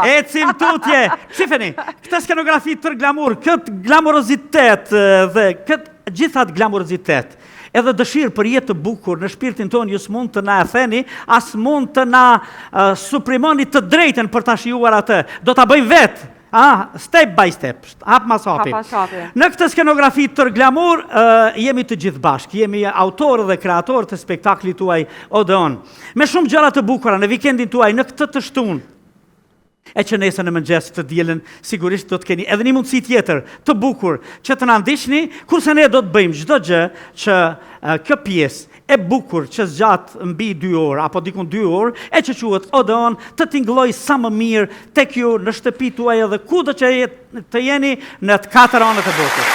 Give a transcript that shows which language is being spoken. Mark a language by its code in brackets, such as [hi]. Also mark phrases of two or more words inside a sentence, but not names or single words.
[sq] Ecim tutje, shifeni, këtë skenografi tër glamur, këtë glamorozitet dhe këtë gjithat glamorozitet, edhe dëshirë për jetë të bukur në shpirtin tonë ju s'mund të na e theni, as mund të na suprimoni të drejten për ta shijuar atë. Do ta bëjmë vetë. [en] Step by step, [sq] hap mas hapi. Në këtë skenografi tër glamur, jemi të gjithë bashkë, jemi autorë dhe kreatorë të spektaklit tuaj Odeon. Me shumë gjëra të bukura në vikendin tuaj, në këtë të shtunë, e që nesër në mëngjes të dielën, sigurisht do të keni edhe një mundësi tjetër të bukur që të na ndiqni, kurse ne do të bëjmë çdo gjë që kjo pjesë e bukur që zgjat mbi 2 orë apo dikun 2 orë, e që quhet Odeon, të tingëlloj sa më mirë tek ju në shtëpi tuaj edhe kudo që të jeni në të 4 anët e botës.